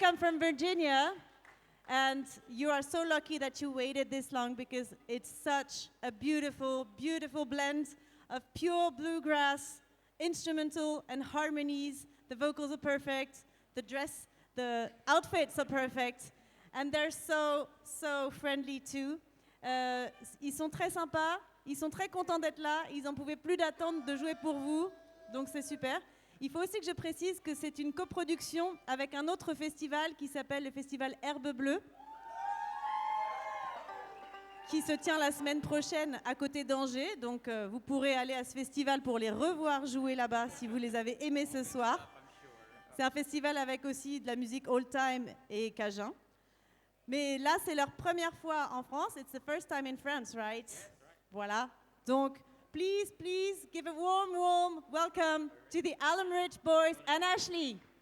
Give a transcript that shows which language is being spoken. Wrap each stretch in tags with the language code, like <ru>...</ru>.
<en>come from Virginia, and you are so lucky that you waited this long because it's such a beautiful, beautiful blend of pure bluegrass, instrumental and harmonies. The vocals are perfect, the outfits are perfect, and they're so, so friendly too.</en> <fr>Ils sont très sympas, ils sont très contents d'être là, ils n'en pouvaient plus d'attendre de jouer pour vous, donc c'est super. Il faut aussi que je précise que c'est une coproduction avec un autre festival qui s'appelle le festival Herbe Bleue, qui se tient la semaine prochaine à côté d'Angers. Donc vous pourrez aller à ce festival pour les revoir jouer là-bas si vous les avez aimés ce soir. C'est un festival avec aussi de la musique old-time et cajun. Mais là, c'est leur première fois en France.</fr> <en>It's the first time in France, right?</en> <fr>Voilà. Donc,</fr> <en>please, please give a warm, warm welcome to the Alum boys and Ashlee.</en>